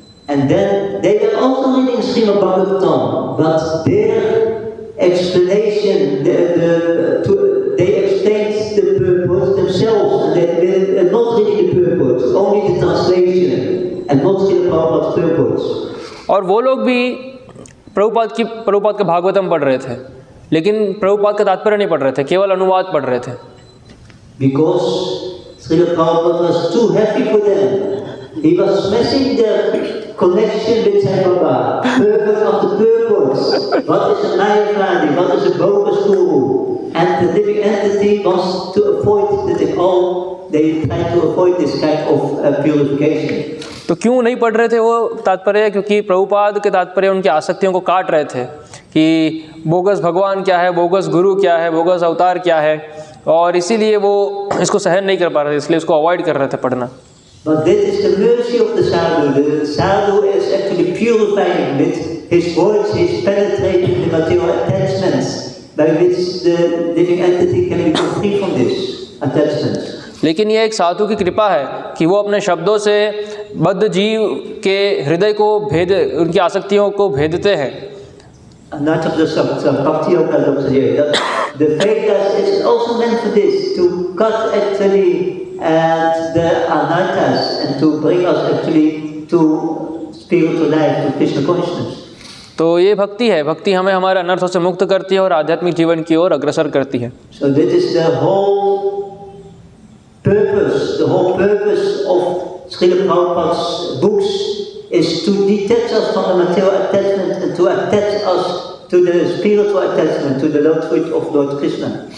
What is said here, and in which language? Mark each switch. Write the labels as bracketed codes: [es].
[en] And then they were also reading Srimad Bhagavatam, but their explanation, they explained the purport themselves, and they were not reading the purport, only the translation, and not Srila Prabhupada's purports. [hi] और वो लोग भी प्रभुपाद का भागवतम पढ़ रहे थे, लेकिन प्रभुपाद का तात्पर्य नहीं पढ़ रहे थे, केवल अनुवाद पढ़ रहे थे. [en] Because Srila Prabhupada was too heavy for them. He was smashing their connection with Sai Baba, purpose of the purpose. What is a Mayavadi? What is a bogus guru? And the living entity wants to avoid that they try to avoid this kind of purification. [hi] तो क्यों नहीं पढ़ रहे थे वो तात्पर्य? क्योंकि प्रभुपाद के तात्पर्य उनकी आसक्तियों को काट रहे थे कि बोगस भगवान क्या है, बोगस गुरु क्या है, बोगस अवतार क्या है, और इसीलिए वो इसको सहन नहीं कर पा रहे थे, इसलिए इसको अवॉइड कर रहे थे पढ़ना. [en] But this is the mercy of the sadhu. The sadhu is actually purifying with his words, his penetrating the material attachments, by which the living entity can become free from this attachment. [hi] लेकिन ये एक साधु की कृपा है कि वो अपने शब्दों से बद्ध जीव के हृदय को उनकी आसक्तियों को भेदते हैं. [en] Not of the Bhakti Yoga that the Vedas is also meant for this, to cut actually the anarthas and to bring us actually to spiritual life, to Krishna consciousness. [hi] तो ये भक्ति है, भक्ति हमें हमारे अनर्थों से मुक्त करती है और आध्यात्मिक जीवन की ओर अग्रसर करती है. [en] So that is the whole purpose of Srila Prabhupada's books is to detach us from the material attachment and to attach us to the spiritual attachment, to the Lordship of Lord Krishna.